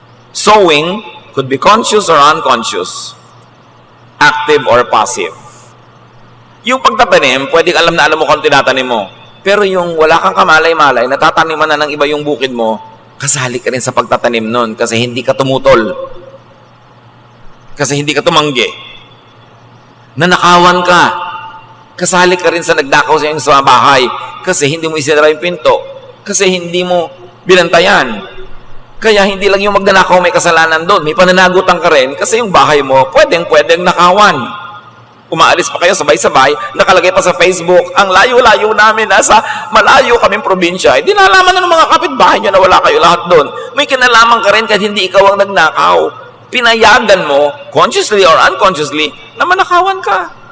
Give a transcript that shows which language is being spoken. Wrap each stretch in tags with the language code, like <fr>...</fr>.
<en>Sowing could be conscious or unconscious, active or passive.</en> <tl>Yung pagtatanim, pwedeng alam na alam mo kung tinatanim mo. Pero yung wala kang kamalay-malay, natataniman na ng iba yung bukid mo, kasali ka rin sa pagtatanim nun kasi hindi ka tumutol. Kasi hindi ka tumanggi. Nanakawan ka. Kasali ka rin sa nagdakaw sa iyong sa bahay kasi hindi mo isinara yung pinto. Kasi hindi mo binantayan. Kaya hindi lang yung magnanakaw may kasalanan doon. May pananagutan ka rin kasi yung bahay mo pwedeng nakawan. Umaalis pa kayo sabay-sabay, nakalagay pa sa Facebook, ang layo-layo namin, nasa malayo kaming probinsya. Di nalaman na ng mga kapitbahay nyo na wala kayo lahat doon. May kinalaman ka rin kahit hindi ikaw ang nagnakaw. Pinayagan mo,</tl> <en>consciously or unconsciously,</en> <tl>na manakawan ka.</tl>